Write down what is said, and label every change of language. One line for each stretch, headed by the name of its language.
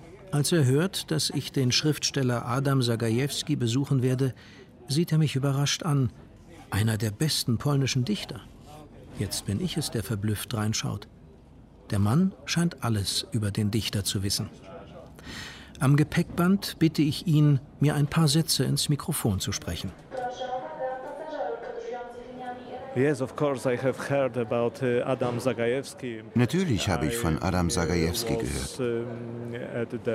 German: Als er hört, dass ich den Schriftsteller Adam Zagajewski besuchen werde, sieht er mich überrascht an, einer der besten polnischen Dichter. Jetzt bin ich es, der verblüfft reinschaut. Der Mann scheint alles über den Dichter zu wissen. Am Gepäckband bitte ich ihn, mir ein paar Sätze ins Mikrofon zu sprechen.
English: Yes, of course I have heard about Adam Zagajewski.
German: Natürlich habe ich von Adam Zagajewski gehört.